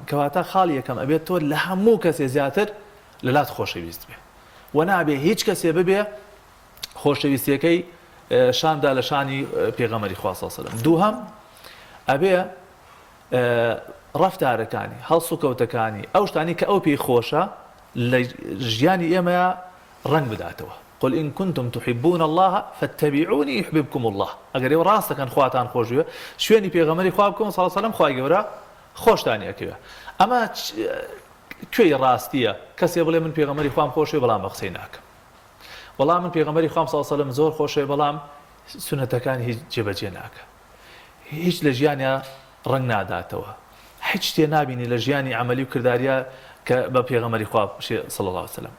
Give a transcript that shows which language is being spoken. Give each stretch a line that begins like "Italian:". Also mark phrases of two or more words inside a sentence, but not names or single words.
Central Kurdish: کەواتە خاڵی یەکەم ئەبێت تۆ لە هەموو کەسێ زیاتر لەلات خۆشەویست بێ و نابێ هیچ کەسێ ببێ خۆشەویستیەکەی شاندا لە شانی پێغەمبەری خوا
Arabic: صلی الله علیه و سلم.
Central Kurdish: دووهەم ئەبێ ڕەفتارەکانی هەڵس و کەوتەکانی ئەو شتانی کە ئەو پێی خۆشە لە ژیانی ئێمە ڕنگ بداتەوە.
Arabic: قل إن كنتم تحبون الله فاتبعوني يحببكم الله.
Central Kurdish: ئەگەر ئێوە ڕاستەکەن خواتان خۆشوێ شوێنی پێغەمبەری خوا بکەون
Arabic: صلی الله علیه و سلم
Central Kurdish: خوای گەورە خۆشتانی ئەکەوێ. ئەمە کوێی ڕاستیە کەسێ بڵێ من پێغەمبەری خوام خۆشوێ بەڵام بە قسەی ناکەم، وەڵام من پێغەمبەری خوام
Arabic: صلی الله علیه و سلم
Central Kurdish: زۆر خۆشوێ بەڵام سونەتەکانی هیچ جێبەجێ ناکە، هیچ لە ژیانیا ڕنگ ناداتەوە، هیچ شتێ نابینی لە ژیانی عملی و کرداریە کە بە پێغەمبەری خوا
Arabic: صلی الله علیه و سلم.